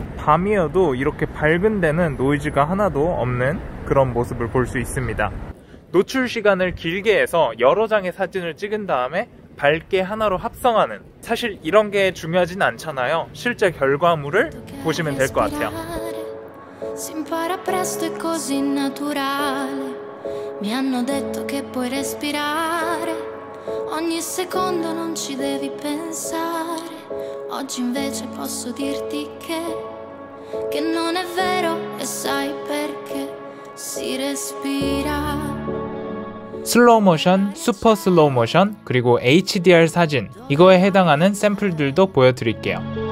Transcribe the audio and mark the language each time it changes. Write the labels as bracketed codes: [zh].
[ko] 밤이어도 이렇게 밝은 데는 노이즈가 하나도 없는 그런 모습을 볼 수 있습니다. 노출 시간을 길게 해서 여러 장의 사진을 찍은 다음에 밝게 하나로 합성하는, 사실 이런 게 중요하진 않잖아요. 실제 결과물을 보시면 될 것 같아요. [it] Si impara presto e così naturale. Mi hanno detto che puoi respirare. Ogni secondo non ci devi pensare. Oggi invece posso dirti che non è vero e sai perché si respira. [ko] 슬로우 모션, 슈퍼 슬로우 모션, 그리고 HDR 사진, 이거에 해당하는 샘플들도 보여드릴게요.